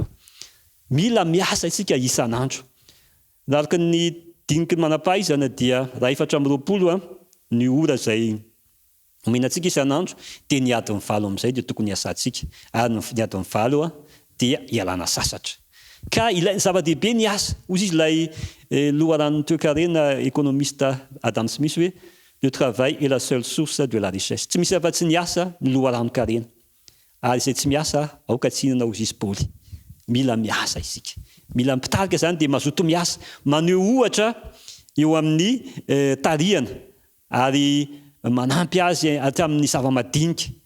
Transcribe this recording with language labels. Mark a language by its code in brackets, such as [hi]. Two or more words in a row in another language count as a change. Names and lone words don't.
[mg] Mila miasa isika isan'andro. Araka ny diniky ny manam-pahaizana dia 420 ny ora izay omenantsika isan'andro, dia ny adiny 7 amin'izay dia tokony hiasantsika. Ary ny adiny 7 dia hialana sasatra. Ka ilay zava-dehibe ny asa. Hozy izy ilay loharan'ny toe-karena économiste Adam Smith hoe [fr] le travail est la seule source de la richesse. [mg] Tsy misy afa-tsy ny asa ny loharan'ny karena. Ary izay tsy miasa aoka tsy hinana hozy izy Paoly. Mila miasa isika. Mila mpitarika zany dia mazoto miasa, maneho ohatra eo amin'ny tarihana, ary manampy azy aty amin'ny zava-madinika.